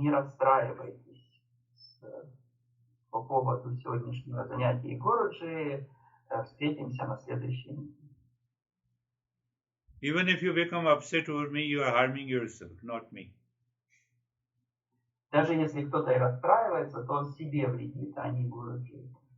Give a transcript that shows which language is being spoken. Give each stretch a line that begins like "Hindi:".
Russian: Не расстраивайтесь по поводу сегодняшнего занятия Гуруджи. Встретимся на следующей неделе.
English: Even if you become upset over me, you are harming yourself, not me.
Russian: Даже если кто-то и расстраивается, то он себе вредит, а не Гуруджи.